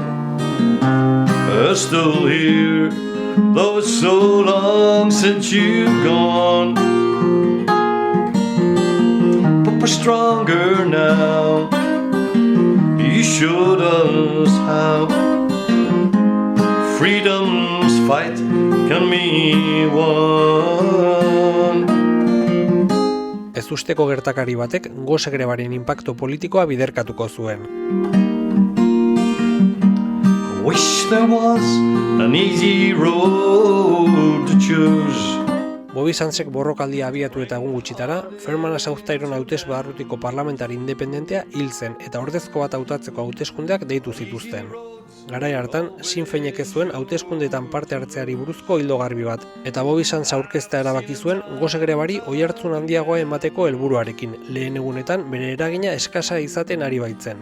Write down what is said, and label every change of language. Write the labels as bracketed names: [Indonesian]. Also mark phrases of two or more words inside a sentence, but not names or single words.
[English] Are still here, though it's so long since you've gone. But we're stronger now. You showed us how freedom's fight can be won. [Basque] Ez usteko gertakari batek gose grebaren inpaktu politikoa biderkatuko zuen. [English] Wish there was an easy road to choose. [Basque] Bobby Sandsek borrokaldia abiatu eta egun gutxitara, Fermanagh South Tyrone hautez barrutiko parlamentari independentea hil zen eta ordezko bat hautatzeko hauteskundeak deitu zituzten. Garai hartan, Sinn Féinek ez zuen hauteskundeetan parte hartzeari buruzko ildo garbi bat, eta Bobby Sands aurkeztea erabaki zuen gose grebari oihartzun handiagoa emateko helburuarekin, lehen egunetan bere eragina eskasa izaten ari baitzen.